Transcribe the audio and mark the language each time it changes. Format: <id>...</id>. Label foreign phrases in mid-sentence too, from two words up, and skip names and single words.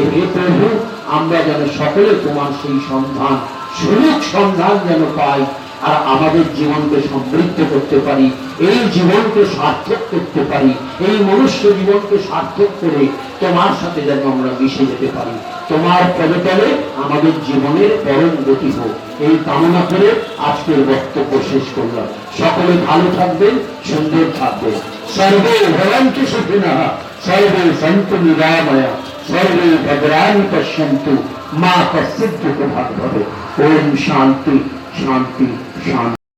<bn>হে প্রভু, আমরা যেন সকলে তোমার সেই সন্ধান, সুখ সন্ধান যেন পাই, আর আমাদের জীবনকে সমৃদ্ধ করতে পারি, এই জীবনকে সার্থক করতে পারি, এই মনুষ্য জীবনকে সার্থক করে তোমার সাথে যেন আমরা মিশে যেতে পারি, তোমার পদতলে আমাদের জীবনের পরম গতি হোক, এই কামনা করে আজকের বক্তব্য শেষ করলাম। সকলে ভালো থাকবেন, সুন্দর থাকবেন।</bn> <sa>सर्वे भवन्तु सुखिनः, सर्वे सन्तु निरामया, सर्वे भद्राणि पश्यन्तु, मा कश्चित् दुःखभाग् भवेत्। ओम शान्ति शान्ति शान्ति।</sa>